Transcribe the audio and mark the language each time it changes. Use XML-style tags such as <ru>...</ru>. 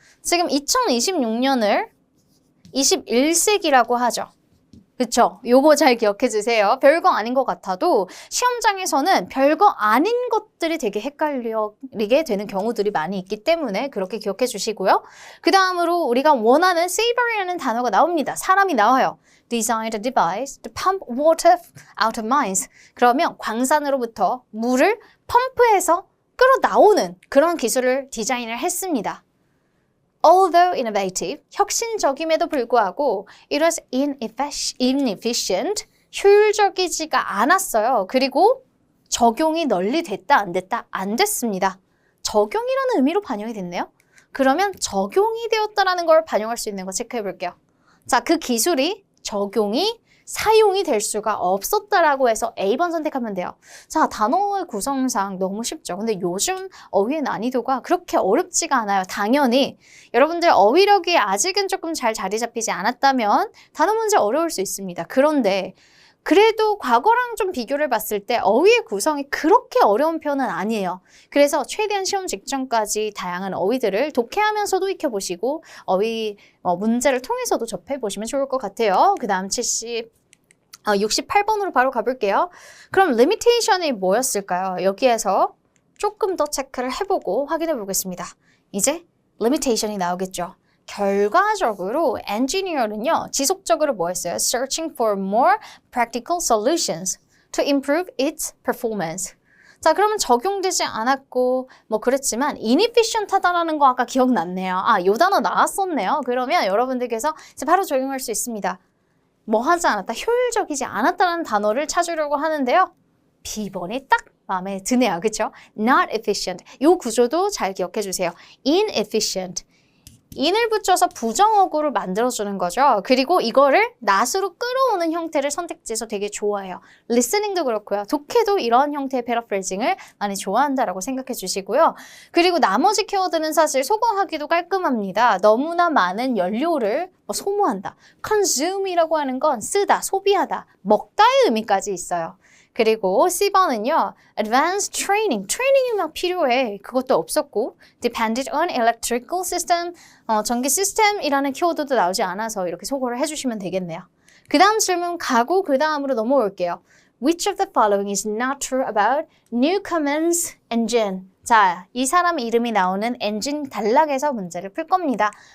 <ko>지금 2026년을 21세기라고 하죠. 그쵸? 요거 잘 기억해 주세요. 별거 아닌 것 같아도 시험장에서는 별거 아닌 것들이 되게 헷갈리게 되는 경우들이 많이 있기 때문에 그렇게 기억해 주시고요. 그 다음으로 우리가 원하는 savory라는 단어가 나옵니다. 사람이 나와요.</ko> <en>Designed a device to pump water out of mines.</en> <ko>그러면 광산으로부터 물을 펌프해서 끌어 나오는 그런 기술을 디자인을 했습니다.</ko> <en>Although innovative,</en> <ko>혁신적임에도 불구하고</ko> <en>it was inefficient,</en> <ko>효율적이지가 않았어요. 그리고 적용이 널리 됐다, 안 됐다? 안 됐습니다. 적용이라는 의미로 반영이 됐네요. 그러면 적용이 되었다라는 걸 반영할 수 있는 거 체크해 볼게요. 자, 그 기술이 적용이 사용이 될 수가 없었다라고 해서 A번 선택하면 돼요. 자, 단어의 구성상 너무 쉽죠. 근데 요즘 어휘의 난이도가 그렇게 어렵지가 않아요. 당연히 여러분들 어휘력이 아직은 조금 잘 자리 잡히지 않았다면 단어 문제 어려울 수 있습니다. 그런데 그래도 과거랑 좀 비교를 봤을 때 어휘의 구성이 그렇게 어려운 편은 아니에요. 그래서 최대한 시험 직전까지 다양한 어휘들을 독해하면서도 익혀보시고 어휘 문제를 통해서도 접해보시면 좋을 것 같아요. 그 다음 68번으로 바로 가볼게요. 그럼 limitation이 뭐였을까요? 여기에서 조금 더 체크를 해보고 확인해 보겠습니다. 이제 limitation이 나오겠죠. 결과적으로 엔지니어는요, 지속적으로 뭐 했어요?</ko> <en>Searching for more practical solutions to improve its performance.</en> <ko>자, 그러면 적용되지 않았고 뭐 그랬지만 inefficient하다라는 거 아까 기억났네요. 아, 요 단어 나왔었네요. 그러면 여러분들께서 이제 바로 적용할 수 있습니다. 뭐 하지 않았다, 효율적이지 않았다는 단어를 찾으려고 하는데요. B번이 딱 마음에 드네요. 그렇죠?</ko> <en>Not efficient.</en> <ko>이 구조도 잘 기억해 주세요.</ko> <en>Inefficient.</en> <ko>in을 붙여서 부정어구를 만들어주는 거죠. 그리고 이거를 not으로 끌어오는 형태를 선택지에서 되게 좋아해요. listening도 그렇고요. 독해도 이런 형태의 paraphrasing을 많이 좋아한다라고 생각해 주시고요. 그리고 나머지 키워드는 사실 소거하기도 깔끔합니다. 너무나 많은 연료를 소모한다. consume이라고 하는 건 쓰다, 소비하다, 먹다의 의미까지 있어요. 그리고 C번은요,</ko> <en>advanced training.</en> <ko>트레이닝이 막 필요해. 그것도 없었고,</ko> <en>depended on electrical system.</en> <ko>전기 시스템이라는 키워드도 나오지 않아서 이렇게 소거를 해주시면 되겠네요. 그 다음 질문 가고 그 다음으로 넘어올게요.</ko> <en>Which of the following is not true about Newcomen's engine?</en> <ko>자, 이 사람 이름이 나오는 엔진 단락에서 문제를 풀 겁니다.</ko>